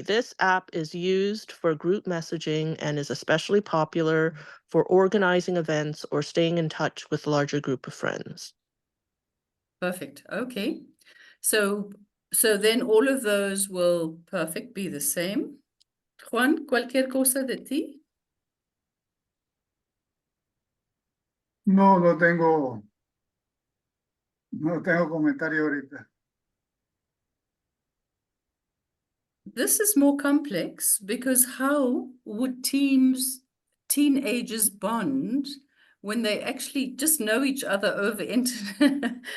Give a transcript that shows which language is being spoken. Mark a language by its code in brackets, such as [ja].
[en] This app is used for group messaging and is especially popular for organizing events or staying in touch with larger group of friends. Perfect. Okay. So then all of those will perfect be the same. [es] Juan, cualquier cosa de ti? No, no tengo comentario ahorita. [en] This is more complex because how would teenagers bond when they actually just know each other over internet?